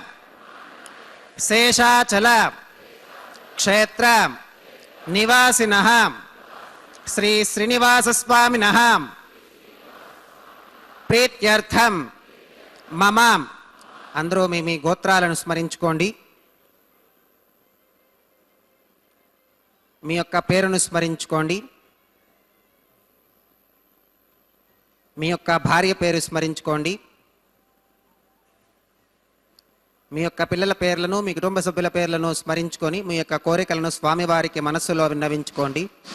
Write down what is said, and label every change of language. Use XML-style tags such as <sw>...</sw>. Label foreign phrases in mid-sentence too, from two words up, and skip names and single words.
<sa>शेषाचल क्षेत्र निवासिनः श्री श्रीनिवास स्वामिनः प्रीत्यर्थम मम</sa> <te>అందరూ మీ गोत्राలను స్మరించుకోండి మీ యొక్క పేరును స్మరించుకోండి మీ యొక్క భార్య పేరు స్మరించుకోండి మీ యొక్క పిల్లల పేర్లను మీ కుటుంబ సభ్యుల పేర్లను స్మరించుకొని మీ యొక్క కోరికలను స్వామివారికి మనస్సులో విన్నవించుకోండి</te>